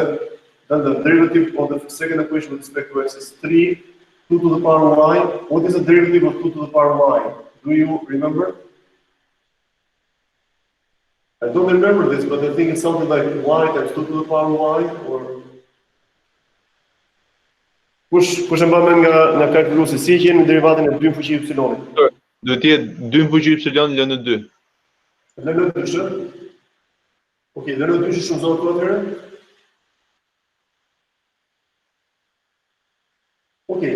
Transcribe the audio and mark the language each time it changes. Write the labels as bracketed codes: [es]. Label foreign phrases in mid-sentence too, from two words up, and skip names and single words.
[en] Then the derivative of the second equation with respect to x is 3, 2 to the power y. What is the derivative of 2 to the power y? Do you remember? I don't remember this, but I think it's something like y times 2 to the power y, or... [sq] Kush e mban nga kalkuluesi, si e gjeni derivatin e 2 në fuqi y-it? Do të jetë 2 në fuqi y lënë 2. Lënë 2 shë? Okej, lënë 2 shë shumëzohet të atyre? Okej.